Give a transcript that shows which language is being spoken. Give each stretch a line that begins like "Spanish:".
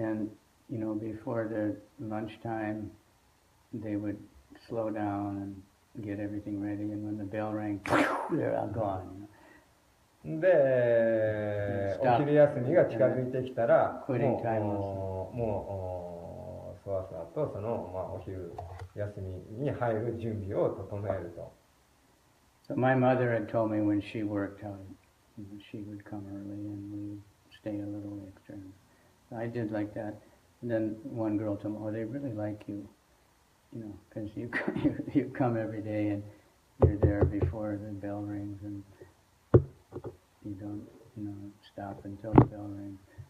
English: And before the lunchtime, they would slow down and get everything ready. And when the bell rang, they're all gone.
Japanese: で、お昼休みが近づいてきたら、もうそわそわとその、お昼休みに入る準備を整えると。
English: So my mother had told me when she worked how she would come early and we'd stay a little extra. So I did like that. And then one girl told me, "Oh, they really like you, because you come every day and you're there before the bell rings and you don't, stop until the bell rings."